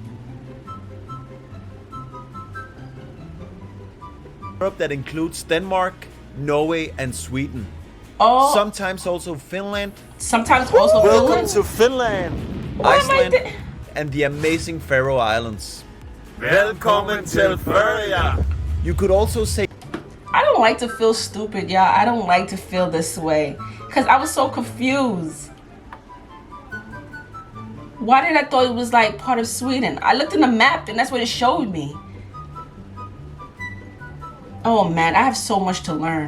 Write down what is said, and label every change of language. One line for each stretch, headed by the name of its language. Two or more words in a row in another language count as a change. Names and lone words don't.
English: That includes Denmark, Norway, and Sweden. Oh, Sometimes also Finland. sometimes also Welcome Finland. to Finland, Why am I Iceland, di- and the amazing Faroe Islands.
Norwegian: Velkommen til Føroya.
English: You could also say I don't like to feel stupid, y'all. I don't like to feel this way. Because I was so confused. Why did I thought it was like part of Sweden? I looked in the map and that's what it showed me. Oh man, I have so much to learn.